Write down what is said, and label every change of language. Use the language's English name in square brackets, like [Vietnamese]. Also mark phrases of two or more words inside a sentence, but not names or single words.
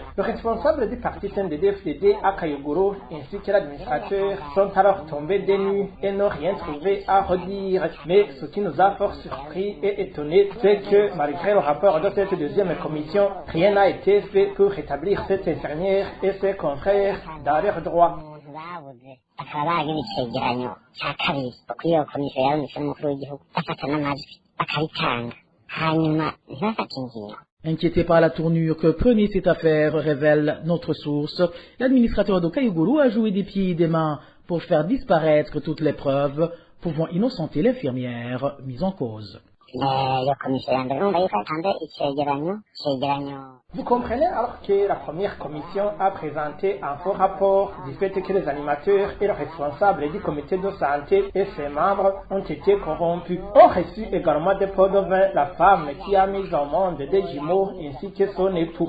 [French] Le responsable du parti CNDD-FDD à Kayogoro ainsi que l'administrateur sont alors tombés des nues et n'ont rien trouvé à redire. Mais ce qui nous a fort surpris et étonné, c'est que malgré le rapport de cette deuxième commission, rien n'a été fait pour rétablir cette infirmière et ses confrères dans leurs droits. [Rundi] bakaba bagira icegeranyo cya kabiri kuri iyo komisiyo yarumvise n'umukuru w'igihugu bafata n'amajwi bakabitanga hanyuma ntibafate ingingo. [French] Inquiété par la tournure que prenait cette affaire, révèle notre source, l'administrateur de Kayogoro a joué des pieds et des mains pour faire disparaître toutes les preuves pouvant innocenter l'infirmière mise en cause. [Rundi] Iyo komisiyo ya mbere urumva yuko yatanze icegeranyo. [French] Vous comprenez alors que la première commission a présenté un faux rapport du fait que les animateurs et le responsable du comité de santé et ses membres ont été corrompus. Ont reçu également des pots de vin la femme qui a mis au monde des jumeaux ainsi que son époux.